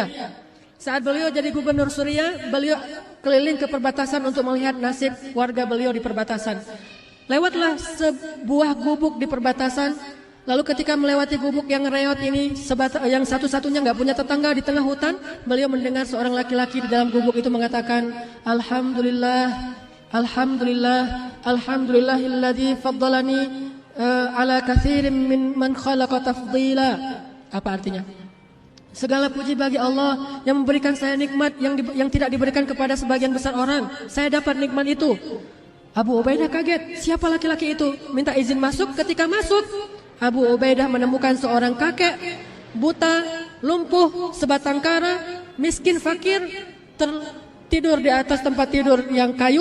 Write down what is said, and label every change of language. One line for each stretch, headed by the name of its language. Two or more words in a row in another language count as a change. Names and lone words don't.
Indonesian: Saat beliau jadi gubernur Suriah, beliau keliling ke perbatasan untuk melihat nasib warga beliau di perbatasan. Lewatlah sebuah gubuk di perbatasan. Lalu ketika melewati gubuk yang reot ini, yang satu-satunya nggak punya tetangga di tengah hutan, beliau mendengar seorang laki-laki di dalam gubuk itu mengatakan, Alhamdulillah, Alhamdulillah,
Arabic: الحمد لله الذي فضلني على كثير ممن خلق تفضيلا.
Indonesian: Apa artinya? Segala puji bagi Allah yang memberikan saya nikmat yang tidak diberikan kepada sebagian besar orang. Saya dapat nikmat itu. Abu Ubaidah kaget, siapa laki-laki itu? Minta izin masuk. Ketika masuk, Abu Ubaidah menemukan seorang kakek, buta, lumpuh, sebatang kara, miskin, fakir, tertidur di atas tempat tidur yang kayu.